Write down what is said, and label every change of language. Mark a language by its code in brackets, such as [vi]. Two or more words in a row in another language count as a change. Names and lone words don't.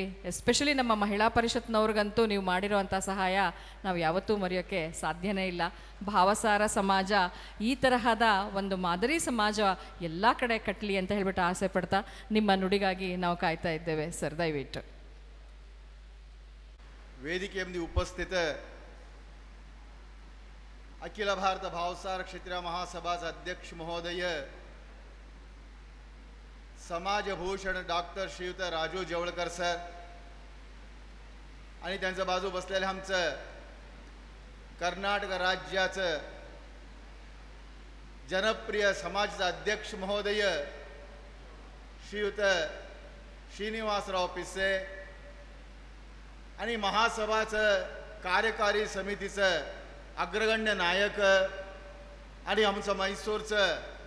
[kn] ಎಸ್ಪೆಷಲಿ ನಮ್ಮ ಮಹಿಳಾ ಪರಿಷತ್ನವ್ರಿಗಂತೂ ನೀವು ಮಾಡಿರೋವಂಥ ಸಹಾಯ ನಾವು ಯಾವತ್ತೂ ಮರೆಯೋಕ್ಕೆ ಸಾಧ್ಯನೇ ಇಲ್ಲ. ಭಾವಸಾರ ಸಮಾಜ, ಈ ತರಹದ ಒಂದು ಮಾದರಿ ಸಮಾಜ ಎಲ್ಲ ಕಡೆ ಕಟ್ಟಲಿ ಅಂತ ಹೇಳ್ಬಿಟ್ಟು ಆಸೆ ಪಡ್ತಾ ನಿಮ್ಮ ನುಡಿಗಾಗಿ ನಾವು ಕಾಯ್ತಾ ಇದ್ದೇವೆ ಸರ್. ದಯವಿಟ್ಟು ವೇದಿಕೆಯಲ್ಲಿ ಉಪಸ್ಥಿತ [mr] अखिल भारत भावसार क्षत्रिय महासभाचा अध्यक्ष महोदय, समाजभूषण डॉक्टर श्रीयुत राजू जवळकर सर आणि त्यांच्या बाजू बसलेले आमचं कर्नाटक राज्याचं जनप्रिय समाजाचा अध्यक्ष महोदय श्रीयुत श्रीनिवासराव पिसे आणि महासभाचं कार्यकारी समितीचं अग्रगण्य नायक आणि आमचं मैसूरचं